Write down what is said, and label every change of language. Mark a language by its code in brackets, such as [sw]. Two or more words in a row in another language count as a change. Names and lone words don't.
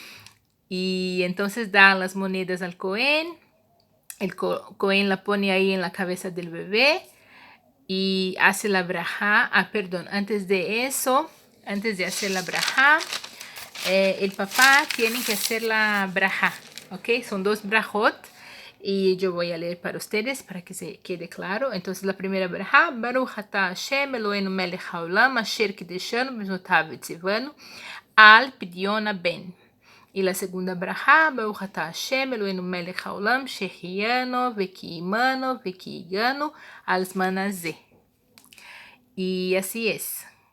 [es] Y entonces da las monedas al Cohen. El Cohen la pone ahí en la cabeza del bebé y hace la braja. Perdón, antes de eso, antes de hacer la braja, el papá tiene que hacer la braja, ¿ok? Son 2 brajot y yo voy a leer para ustedes para que se quede claro. Entonces la primera braja, [he] ברוך אתה השם אלוהינו מלך העולם אשר קידשנו במצוותיו וציוונו על פדיון בן. [es] Y la segunda braja, [he] ברוך אתה השם אלוהינו מלך העולם שהחיינו וקיימנו והגיענו לזמן הזה. [es] Y así es.